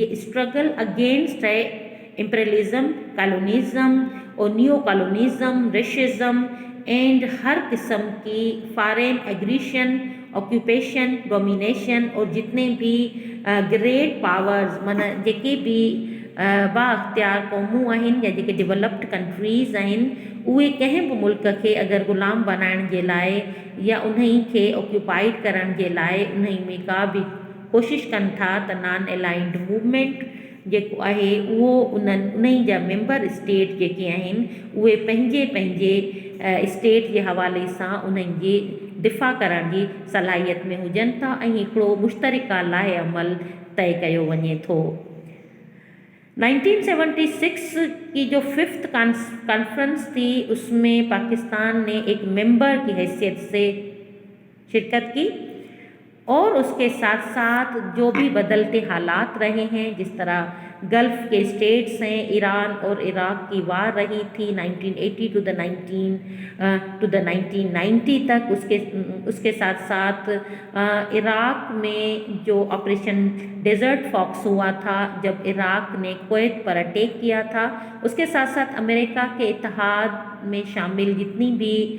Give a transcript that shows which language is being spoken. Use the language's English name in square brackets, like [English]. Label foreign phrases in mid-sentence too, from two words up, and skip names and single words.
[English] struggle against [Urdu] ہے [English] imperialism, colonialism [Urdu] اور [English] neo colonialism, racism and [Urdu] ہر قسم کی [English] foreign aggression, occupation, domination, [Urdu] اور جتنے بھی [English] great powers [Sindhi] من जेके भी با اختیار क़ौमूं आहिनि या जेके [English] developed countries [Sindhi] आहिनि उहे कंहिं बि मुल्क खे अगरि ग़ुलाम बणाइण जे लाइ या उन्हई खे ऑक्यूपाइड करण जे लाइ उन्हई में का बि कोशिशि कनि था त [English] non aligned movement [Sindhi] जेको आहे उहो उन्हई जा [English] member state [Sindhi] जेके आहिनि उहे पंहिंजे पंहिंजे स्टेट जे हवाले सां उन्हनि जे दिफ़ा करण जी सलाहियत में हुजनि था ऐं हिकिड़ो मुश्तरिका लाहे अमल तय कयो वञे थो। [Urdu] 1976 کی جو 5th کانفرنس تھی اس میں پاکستان نے ایک ممبر کی حیثیت سے شرکت کی اور اس کے ساتھ ساتھ جو بھی بدلتے حالات رہے ہیں، جس طرح گلف کے اسٹیٹس ہیں، ایران اور عراق کی وار رہی تھی 1980 [English] to the [Urdu] 1990 تک، اس کے ساتھ ساتھ عراق میں جو آپریشن ڈیزرٹ فاکس ہوا تھا جب عراق نے کویت پر اٹیک کیا تھا، اس کے ساتھ ساتھ امریکہ کے اتحاد میں شامل جتنی بھی